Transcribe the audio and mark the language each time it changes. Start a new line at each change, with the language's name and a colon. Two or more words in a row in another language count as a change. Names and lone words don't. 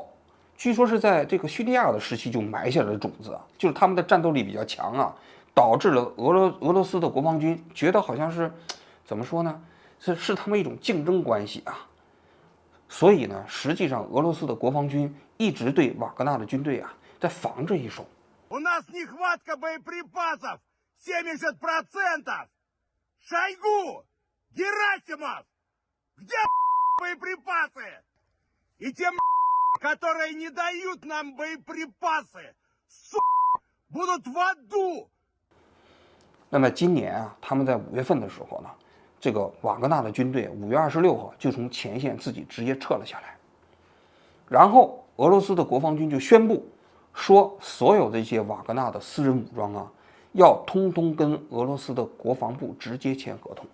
Chinese: 据说是在这个叙利亚的时期就埋下了种子啊，就是他们的战斗力比较强啊，导致了俄罗斯的国防军觉得好像是怎么说呢？是他们一种竞争关系啊。所以呢，实际上俄罗斯的国防军一直对瓦格纳的军队啊在防着一手。
Russian: У нас нехватка боеприпасов 70%. Шойгу, Герасимов, где боеприпасы? И те, которые не дают нам боеприпасы, будут в аду.
Chinese: 那么今年啊，他们在5月份的时候呢，这个瓦格纳的军队5月26号就从前线自己直接撤了下来，然后俄罗斯的国防军就宣布说，所有这些瓦格纳的私人武装啊，要通通跟俄罗斯的国防部直接签合同。